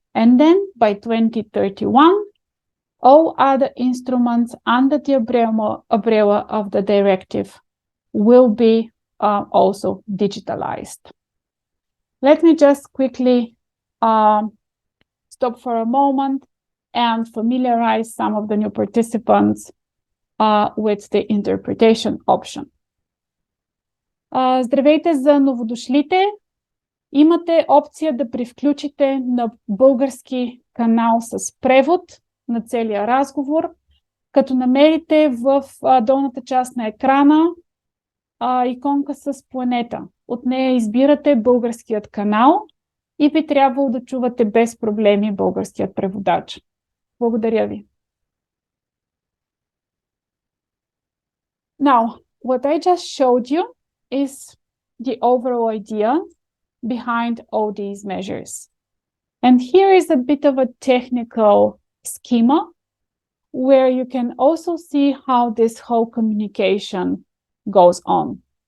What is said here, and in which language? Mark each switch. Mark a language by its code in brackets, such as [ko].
[en] And then by 2031, all other instruments under the umbrella of the directive will be also digitalized. Let me just quickly stop for a moment and familiarize some of the new participants with the interpretation option. [bg] Здравейте за новодошлите! Имате опция да привключите на български канал с превод на целия разговор, като намерите в долната част на екрана иконка с планета. От нея избирате българският канал и би трябвало да чувате без проблеми българският преводач. Благодаря ви. [en] Now, what I just showed you is the overall idea behind all these measures. And here is a bit of a technical schema where you can also see how this whole communication goes on.